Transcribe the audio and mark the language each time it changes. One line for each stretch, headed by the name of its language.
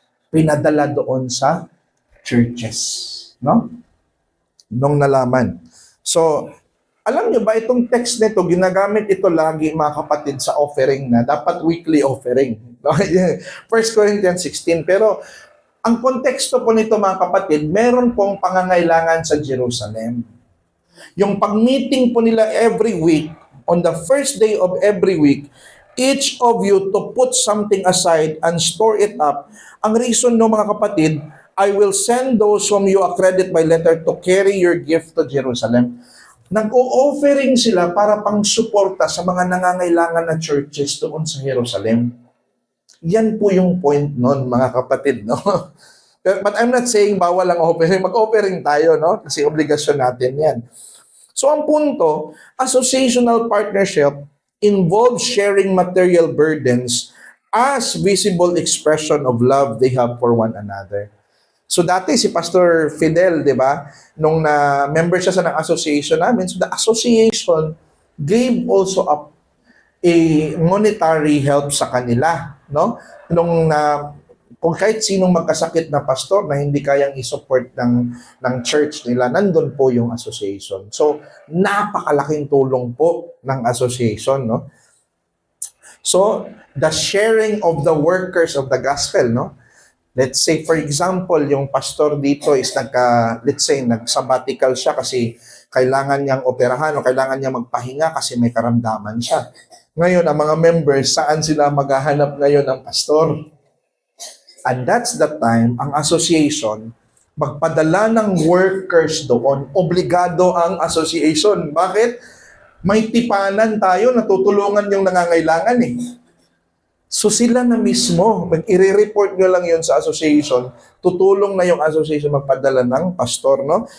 Filipino: Pinadala doon sa churches. No? Nung nalaman. So, Alam nyo ba, itong text nito, ginagamit ito lagi mga kapatid sa offering na dapat weekly offering. No?
English: 1 Corinthians 16.
Filipino: Pero ang konteksto po nito mga kapatid, meron pong pangangailangan sa Jerusalem. Yung pag-meeting po nila
English: every week, on the first day of every week, each of you to put something aside and store it up.
Filipino: Ang reason no mga kapatid,
English: I will send those whom you accredit by letter to carry your gift to Jerusalem.
Filipino: Nag-o-offering sila para pang suporta sa mga nangangailangan na churches doon sa Jerusalem. Yan po yung point nun, mga kapatid, no?
English: But I'm not saying
Filipino: bawal ang offering. Mag-offering tayo, no? Kasi obligasyon natin yan.
English: So ang punto, associational partnership involves sharing material burdens as visible expression of love they have for one another.
Filipino: So dati si Pastor Fidel, di ba, nung na-member siya sa ng association namin, so
English: the association gave also up a monetary help
Filipino: sa kanila, no? Nung kung kahit sinong magkasakit na pastor na hindi kayang i-support ng church nila, nandun po yung association. So, napakalaking tulong po ng association, no?
English: So, the sharing of the workers of the gospel, no?
Filipino: Let's say, for example, yung pastor dito is nag-sabbatical siya kasi kailangan niyang operahan o kailangan niyang magpahinga kasi may karamdaman siya. Ngayon, ang mga members, saan sila maghahanap ngayon ng pastor? And that's the time, ang association, magpadala ng workers doon. Obligado ang association. Bakit? May tipanan tayo, natutulungan yung nangangailangan eh. So sila na mismo, i-report nyo lang yun sa association, tutulong na yung association magpadala ng pastor, no?